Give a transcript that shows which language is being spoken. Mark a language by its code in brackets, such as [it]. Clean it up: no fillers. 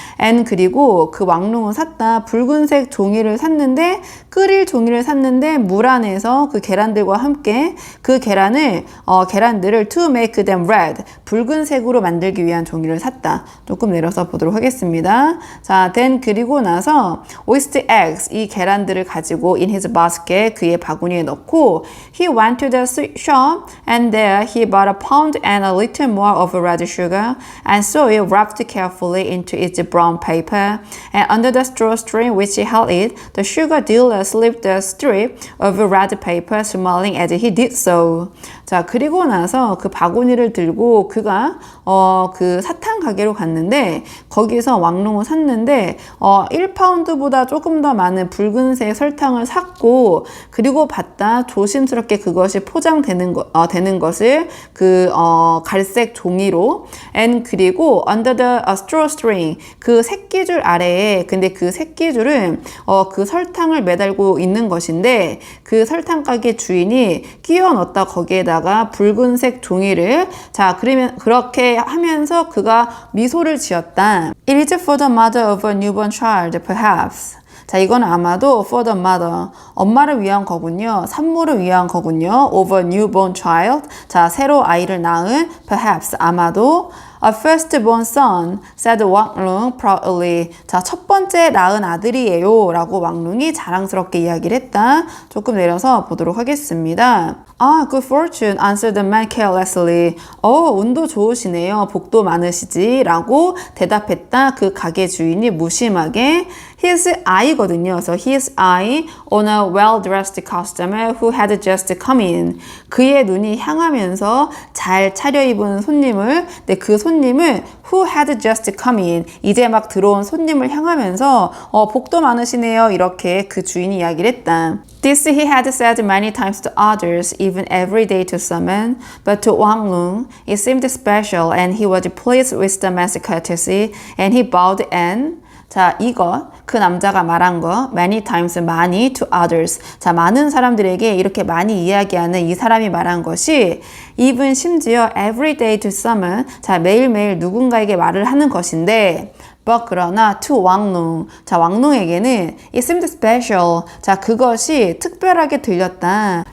[ko] And 그리고 그 왕눈은 샀다. 붉은색 종이를 샀는데 끓일 종이를 샀는데 물 안에서 그 계란들과 함께 그 계란들을 [en] to make them red. [ko] 붉은색으로 만들기 위한 종이를 샀다. 조금 내려서 보도록 하겠습니다. 자, [en] then [ko] 그리고 나서 [en] with the eggs [ko] 이 계란들을 가지고 [en] in his basket [ko] 그의 바구니에 넣고 [en] he went to the shop and there he bought a pound and a little more of red sugar and so it wrapped carefully into its brown paper and under the drawstring which he held it the sugar dealer slipped a strip of red paper smiling as he did so. [ko] 자, 그리고 나서 그 바구니를 들고 그가 그 사탕 가게로 갔는데 거기서 왕눈을 샀는데 1파운드보다 조금 더 많은 붉은색 설탕을 샀고 그리고 봤다 조심스럽게 그것이 포장되는 되는 것을 그 갈색 종이로 and 그리고 [en] under the drawstring [ko] 그 새끼줄 아래에 근데 그 새끼줄은 그 설탕을 매달고 있는 것인데 그 설탕 가게 주인이 끼워 넣었다 거기에다가 붉은색 종이를 자 그러면 그렇게 하면서 그가 미소를 지었다. [en] It is for the mother of a newborn child, perhaps. [ko] 자, 이건 아마도 [en] for the mother, [ko] 엄마를 위한 거군요. 산모를 위한 거군요. [en] Of a newborn child. [ko] 자, 새로 아이를 낳은 [en] perhaps, [ko] 아마도 [en] A firstborn son, said Wang Lung proudly. [ko] 자, 첫 번째 낳은 아들이에요. 라고 왕룽이 자랑스럽게 이야기를 했다. 조금 내려서 보도록 하겠습니다. [en] Good fortune, answered the man carelessly. [ko] 운도 좋으시네요. 복도 많으시지. 라고 대답했다. 그 가게 주인이 무심하게. [en] his eye [ko] 거든요. 그래서 [en] his eye on a well-dressed customer who had just come in. [ko] 그의 눈이 향하면서 잘 차려입은 손님을, 근데 그 손님을 [en] who had just come in. [ko] 이제 막 들어온 손님을 향하면서 복도 많으시네요. 이렇게 그 주인이 이야기를 했다. [en] This he had said many times to others, even every day to someone, but to Wang Lung it seemed special and he was pleased with the man's courtesy and he bowed and [ko] 자, 이것, 그 남자가 말한 거, [en] many times, [ko] 많이, [en] to others. [ko] 자, 많은 사람들에게 이렇게 많이 이야기하는 이 사람이 말한 것이 even 심지어 [en] every day to someone, [ko] 자, 매일매일 누군가에게 말을 하는 것인데 but 그러나 to 왕룽, 자, 왕룽에게는 [en] it seemed special, [ko] 자, 그것이 특별하게 들렸다.